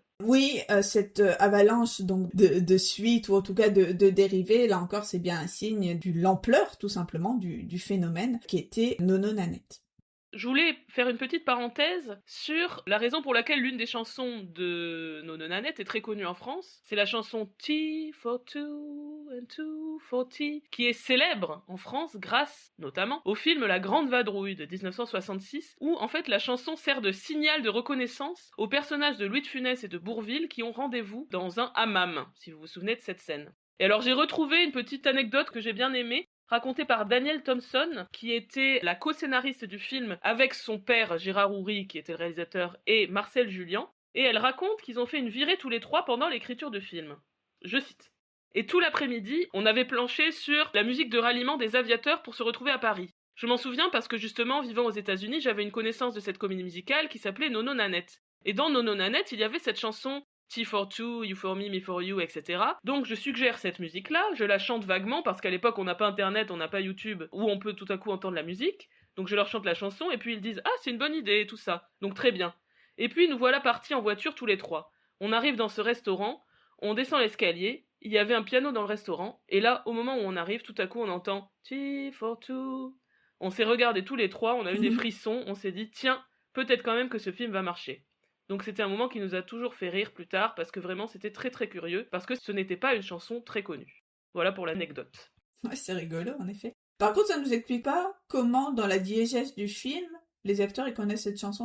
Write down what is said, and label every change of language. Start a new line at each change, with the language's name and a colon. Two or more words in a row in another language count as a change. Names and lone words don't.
French: Oui, cette avalanche donc de suites, ou en tout cas de dérivés, là encore c'est bien un signe de l'ampleur tout simplement du phénomène qui était Nono Nanette. Je voulais faire une petite parenthèse sur la raison pour laquelle l'une des chansons de Nono Nanette est très connue en France. C'est la chanson Tea for two and two for tea, qui est célèbre en France grâce notamment au film La Grande Vadrouille de 1966, où en fait la chanson sert de signal de reconnaissance aux personnages de Louis de Funès et de Bourvil qui ont rendez-vous dans un hammam, si vous vous souvenez de cette scène. Et alors j'ai retrouvé une petite anecdote que j'ai bien aimée, racontée par Daniel Thompson, qui était la co-scénariste du film avec son père Gérard Houry, qui était le réalisateur, et Marcel Julian, et elle raconte qu'ils ont fait une virée tous les trois pendant l'écriture du film. Je cite. « Et tout l'après-midi, on avait planché sur la musique de ralliement des aviateurs pour se retrouver à Paris. Je m'en souviens parce que justement, vivant aux États-Unis, j'avais une connaissance de cette comédie musicale qui s'appelait Nono Nanette. Et dans Nono Nanette, il y avait cette chanson Tea for two, you for me for you, etc. Donc je suggère cette musique-là, je la chante vaguement parce qu'à l'époque on n'a pas internet, on n'a pas YouTube où on peut tout à coup entendre la musique. Donc je leur chante la chanson et puis ils disent « Ah, c'est une bonne idée, tout ça. » Donc très bien. Et puis nous voilà partis en voiture tous les trois. On arrive dans ce restaurant, on descend l'escalier, il y avait un piano dans le restaurant, et là, au moment où on arrive, tout à coup on entend « Tea for two ». On s'est regardés tous les trois, on a eu des frissons, on s'est dit « Tiens, peut-être quand même que ce film va marcher ». Donc c'était un moment qui nous a toujours fait rire plus tard, parce que vraiment c'était très très curieux, parce que ce n'était pas une chanson très connue. Voilà pour l'anecdote. Ouais, c'est rigolo en effet. Par contre, ça ne nous explique pas comment, dans la diégèse du film, les acteurs ils connaissent cette chanson.